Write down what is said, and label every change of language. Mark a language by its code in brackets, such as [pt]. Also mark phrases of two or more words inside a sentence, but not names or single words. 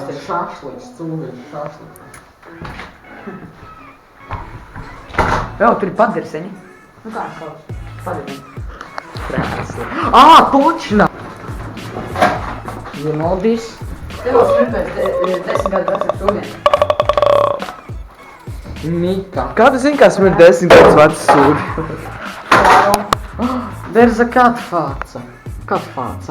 [lv] šašliks, cūgaļu šašliks. Vēl, tur ir padirseņi. Nu kā sauc? Padirseņi. Točna! [en] You know this? [lv] Tev vēl smirpēc 10 gadu vecam sūdien. Mika. Kā tu zini, kā smird 10 gadus vecs sūdi? [en] There's a katfāca. Katfāca.